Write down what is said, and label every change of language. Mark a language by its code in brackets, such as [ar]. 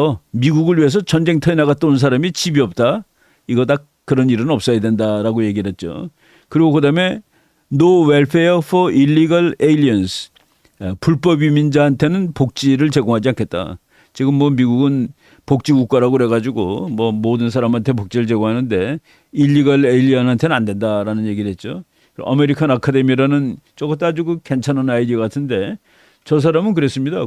[ko] 미국을 위해서 전쟁터에 나갔다 온 사람이 집이 없다. 이거 다 그런 일은 없어야 된다라고 얘기를 했죠. 그리고 그다음에 [en] No welfare for illegal aliens. [ko] 불법 이민자한테는 복지를 제공하지 않겠다. 지금 뭐 미국은 복지 국가라고 그래가지고 뭐 모든 사람한테 복지를 제공하는데 일리걸 에일리언한테는 안 된다라는 얘기를 했죠. 아메리칸 아카데미라는 저것도 아주 괜찮은 아이디어 같은데 저 사람은 그랬습니다.